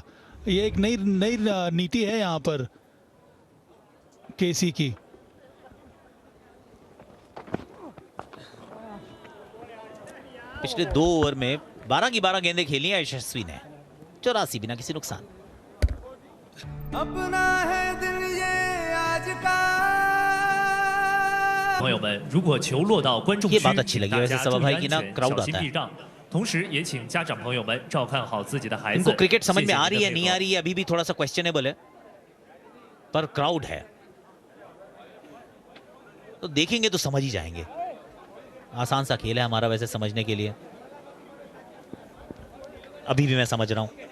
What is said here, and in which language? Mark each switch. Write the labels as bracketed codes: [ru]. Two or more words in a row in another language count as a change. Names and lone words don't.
[hi] ये एक नई नीति है यहाँ पर केसी की। पिछले 2 ओवर में 12 की 12 गेंदें खेली हैं यशस्वी ने, 84 बिना किसी नुकसान। अपना है दिल ये आज का। [zh] 朋友们，如果球落到观众 [hi] ये [zh] 区， [hi] बात अच्छी लगी [zh] 大 [hi] वैसे [zh] 家 [hi] सभा [zh] 注意 [hi] भाई [zh] 安 [hi] की ना [zh] 全， [hi] क्राउड [zh] 小心 [hi] आता है। [zh] 避让。同时也请家长朋友们照看好自己的孩子。 [hi] इनको क्रिकेट समझ [zh] 谢 [hi] में [zh] 谢 [hi] आ [zh] 您 [hi] रही [zh] 的 [hi] है [zh] 配 [hi] नहीं [zh] 合 [hi] आ रही है अभी भी थोड़ा सा क्वेश्चनेबल है, पर क्राउड है तो देखेंगे तो समझ ही जाएंगे। आसान सा खेल है हमारा वैसे समझने के लिए, अभी भी मैं समझ रहा हूं।